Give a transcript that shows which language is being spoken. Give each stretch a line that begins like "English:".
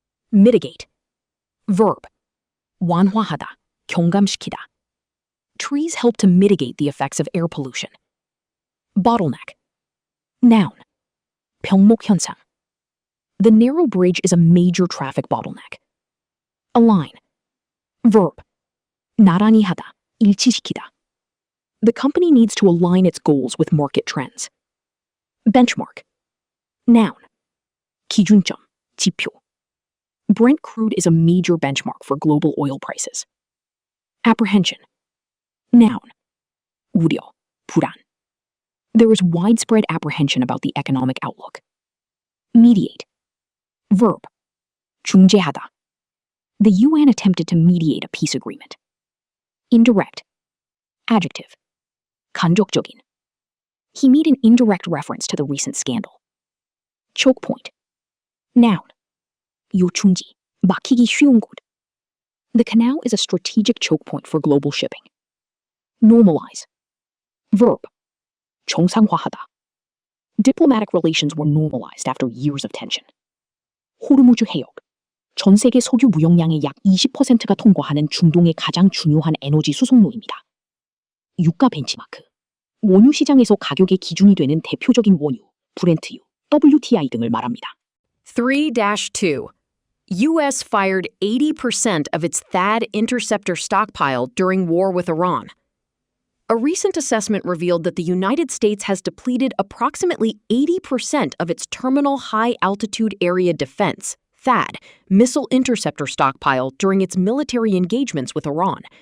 English: Mitigate. Verb.
Korean: 완화하다, 경감시키다.
English: Trees help to mitigate the effects of air pollution. Bottleneck. Noun.
Korean: 병목 현상.
English: The narrow bridge is a major traffic bottleneck. Align. Verb.
Korean: 나란히 하다, 일치시키다.
English: The company needs to align its goals with market trends. Benchmark. Noun.
Korean: 기준점, 지표.
English: Brent crude is a major benchmark for global oil prices. Apprehension. Noun.
Korean: 우려, 불안.
English: There is widespread apprehension about the economic outlook. Mediate. Verb.
Korean: 중재하다.
English: The UN attempted to mediate a peace agreement. Indirect. Adjective.
Korean: 간접적인.
English: He made an indirect reference to the recent scandal. Choke point. Noun.
Korean: 요충지, 막히기 쉬운 곳.
English: The canal is a strategic choke point for global shipping. Normalize. Verb.
Korean: 정상화하다.
English: Diplomatic relations were normalized after years of tension.
Korean: 호르무즈 해역. 전 세계 석유 무역량의 약 20%가 통과하는 중동의 가장 중요한 에너지 수송로입니다. 유가 벤치마크. 원유 시장에서 가격의 기준이 되는 대표적인 원유, 브렌트유, WTI 등을 말합니다.
English: 3-2. U.S. fired 80% of its THAAD interceptor stockpile during war with Iran. A recent assessment revealed that the United States has depleted approximately 80% of its Terminal High Altitude Area Defense, THAAD, missile interceptor stockpile during its military engagements with Iran.